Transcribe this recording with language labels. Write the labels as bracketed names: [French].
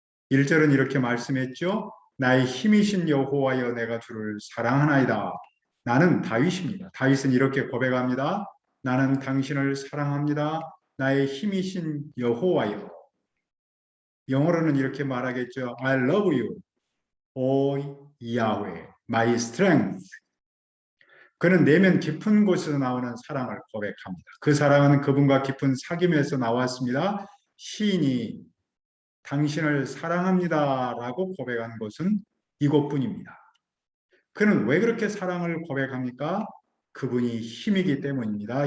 [Korean] 1절은 이렇게 말씀했죠. 나의 힘이신 여호와여, 내가 주를 사랑하나이다. 나는 다윗입니다. 다윗은 이렇게 고백합니다. 나는 당신을 사랑합니다. 나의 힘이신 여호와여. 영어로는 이렇게 말하겠죠. [English] I love you, O Yahweh, my strength. [Korean] 그는 내면 깊은 곳에서 나오는 사랑을 고백합니다. 그 사랑은 그분과 깊은 사귐에서 나왔습니다. 시인이 당신을 사랑합니다라고 고백한 것은 이것뿐입니다. 그는 왜 그렇게 사랑을 고백합니까? 그분이 힘이기 때문입니다.